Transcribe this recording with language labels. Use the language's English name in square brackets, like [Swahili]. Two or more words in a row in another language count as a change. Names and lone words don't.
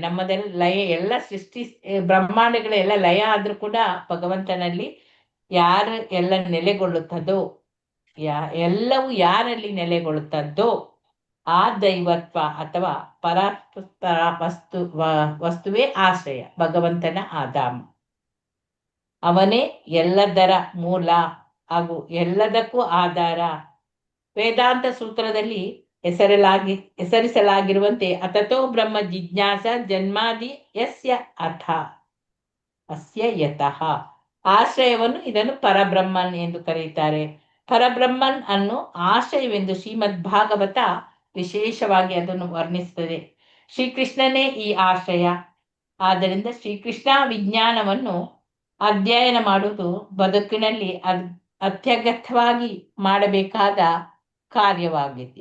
[Kannada] ನಮ್ಮದೆಲ್ಲ ಲಯ, ಎಲ್ಲ ಸೃಷ್ಟಿ ಬ್ರಹ್ಮಾಂಡಗಳ ಎಲ್ಲ ಲಯ ಆದ್ರೂ ಕೂಡ ಭಗವಂತನಲ್ಲಿ ಯಾರು ಎಲ್ಲ ನೆಲೆಗೊಳ್ಳುತ್ತದೋ, ಎಲ್ಲವೂ ಯಾರಲ್ಲಿ ನೆಲೆಗೊಳ್ಳುತ್ತದ್ದೋ ಆ ದೈವತ್ವ ಅಥವಾ ಪರಾತ್ಪರ ವಸ್ತುವೇ ಆಶ್ರಯ, ಭಗವಂತನ ಆಧಾಮ. ಅವನೇ ಎಲ್ಲದರ ಮೂಲ ಹಾಗೂ ಎಲ್ಲದಕ್ಕೂ ಆಧಾರ. ವೇದಾಂತ ಸೂತ್ರದಲ್ಲಿ ಹೆಸರಿಸಲಾಗಿರುವಂತೆ [Sanskrit] ಅತತೋ ಬ್ರಹ್ಮ ಜಿಜ್ಞಾಸ ಜನ್ಮಾದಿ ಯಸ್ಯ ಅಥ ಅಸ್ಯ ಯತಃ. [Kannada] ಆಶ್ರಯವನ್ನು ಇದನ್ನು ಪರಬ್ರಹ್ಮನ್ ಎಂದು ಕರೆಯುತ್ತಾರೆ. ಪರಬ್ರಹ್ಮನ್ ಅನ್ನು ಆಶ್ರಯವೆಂದು ಶ್ರೀಮದ್ ಭಾಗವತ ವಿಶೇಷವಾಗಿ ಅದನ್ನು ವರ್ಣಿಸುತ್ತದೆ. ಶ್ರೀಕೃಷ್ಣನೇ ಈ ಆಶ್ರಯ. ಆದ್ದರಿಂದ ಶ್ರೀಕೃಷ್ಣ ವಿಜ್ಞಾನವನ್ನು ಅಧ್ಯಯನ ಮಾಡುವುದು ಬದುಕಿನಲ್ಲಿ ಅತ್ಯಗತ್ಯವಾಗಿ ಮಾಡಬೇಕಾದ ಕಾರ್ಯವಾಗಿದೆ.